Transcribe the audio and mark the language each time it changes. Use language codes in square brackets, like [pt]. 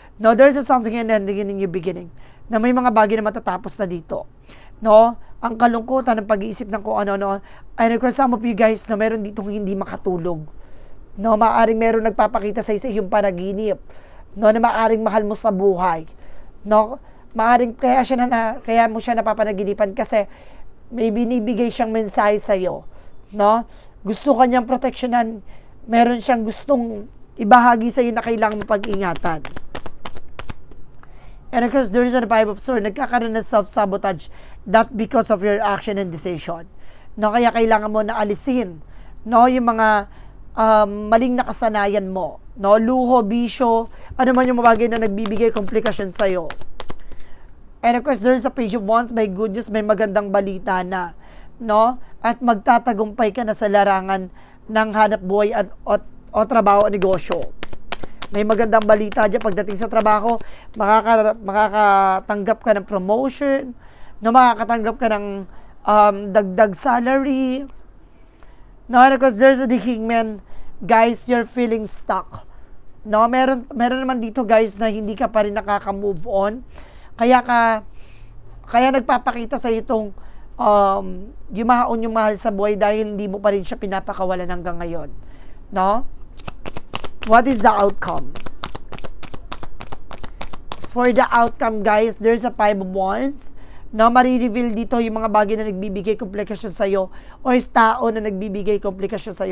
[en] No, there's a something and ending in your beginning. [tl] Na may mga bagay na matatapos na dito. No, ang kalungkutan ng pag-iisip ng kung ano-ano. [en] And of course, some of you guys [tl] na meron ditong hindi makatulog. No, maaaring meron nagpapakita sa iyong panaginip. No, na maaaring mahal mo sa buhay. No, maaaring kaya mo siya napapanaginipan kasi may binibigay siyang mensahe sa iyo. No, gusto kanyang proteksyonan. Meron siyang gustong ibahagi sa iyo na kailangan mo pag-ingatan. [en] And of course, there is a Five of Swords. [tl] Nagkakaroon ng self-sabotage. [en] That because of your action and decision. [tl] No, kaya kailangan mo na alisin, no, yung mga maling nakasanayan mo. No, luho, bisyo, ano man yung bagay na nagbibigay komplikasyon sa'yo. [en] And of course, there's a Page of Wands. My goodness, [tl] may magandang balita na. No? At magtatagumpay ka na sa larangan ng hanap buhay o trabaho o negosyo. May magandang balita dyan pagdating sa trabaho, makakatanggap ka ng promotion, no, makakatanggap ka ng dagdag salary. [en] No, and of course, there's a Hangman. Guys, you're feeling stuck. [tl] No, meron naman dito guys na hindi ka pa rin nakaka-move on. Kaya nagpapakita sa itong yumaon yung mahal sa buhay dahil hindi mo pa rin siya pinapakawalan hanggang ngayon. [en] No? What is the outcome? For the outcome, guys, there's a Five of Wands. [tl] No, marireveal dito yung mga bagay na nagbibigay komplikasyon sa'yo o tao na nagbibigay komplikasyon sa'yo.